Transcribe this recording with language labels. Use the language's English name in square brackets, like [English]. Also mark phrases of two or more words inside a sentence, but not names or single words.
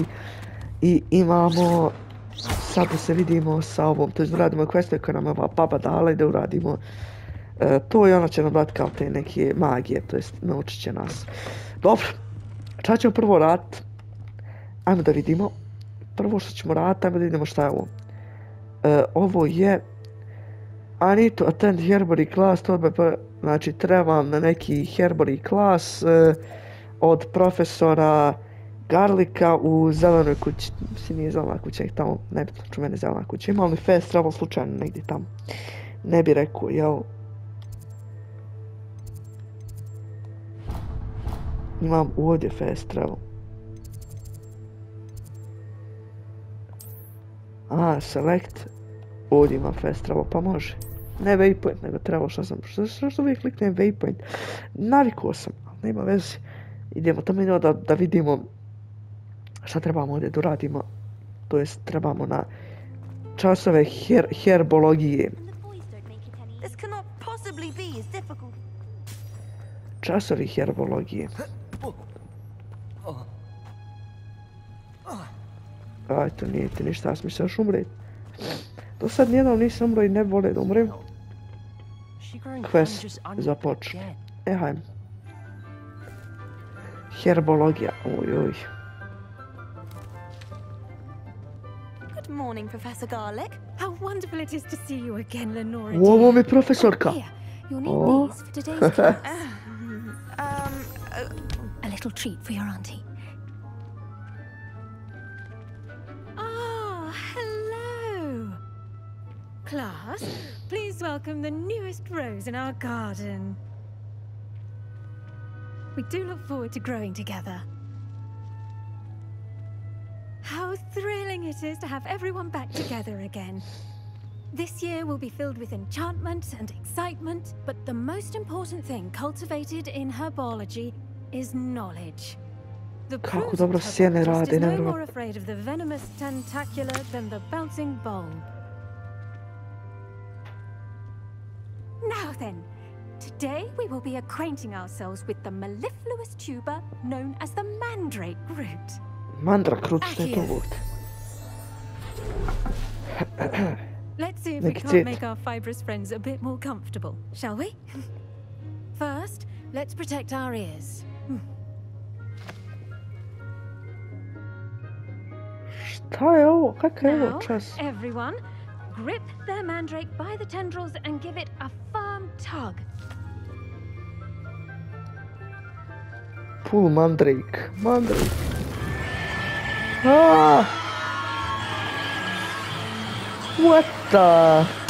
[Bosnian] I imamo sad da se vidimo sa ovom, to je da radimo questove koje nam je ova baba dala i da uradimo to i ona će nam dati kao te neke magije, to jest naučit će nas. Dobro, čak ćemo prvo radit. Ajmo da vidimo. Prvo što ćemo raditi, ajmo da vidimo šta je ovo. Ovo je... [English] I need to attend Herbory class, [Bosnian] znači trebam na neki Herbory class od profesora Garlika u zelenoj kući. Mislim, nije zelena kuća, ih tamo, nebitno, ču mene zelena kuća. Imam li [English] fast travel [Bosnian] slučajno negdje tamo? Ne bi rekao, jel? Imam ovdje [English] fast travel. [Bosnian] Select. Ovdje imam [English] fast travel, [Bosnian] pa može. Ne waypoint, nego travel, što uvijek kliknem waypoint. Navikao sam, ali nema veze. Idemo tamo idemo da vidimo šta trebamo ovdje da uradimo. To jest trebamo na časove herbologije. Časovi herbologije. Aj, to nije ti ništa, ja sam mislio još umret. Do sad nijednom nisam umro i ne vole da umrem. Quest započne. Hajmo. Herbologija, oj. [English] Good morning, Professor Garlic. How wonderful it is to see you again, Lenora. [Bosnian] Ovo mi profesorka. [English] You'll need these for today's class. A little treat for your auntie. Class, please welcome the newest rose in our garden. We do look forward to growing together. How thrilling it is to have everyone back together again. This year will be filled with enchantment and excitement, but the most important thing cultivated in herbology is knowledge. The [Bosnian] Kako dobro sjene rade, [English] is no more afraid of the venomous tentacula than the bouncing bulb. Now then, today we will be acquainting ourselves with the mellifluous tuber known as the mandrake root. Mandrake root, [Bosnian] što je to vod? [English] Let's see if we can't make our fibrous friends a bit more comfortable, shall we? First, let's protect our ears. [Bosnian] Šta je ovo? Kakav je ovo čas? [English] Everyone, grip their mandrake by the tendrils and give it a firm tug. Pull mandrake. Mandrake. Ah! What the?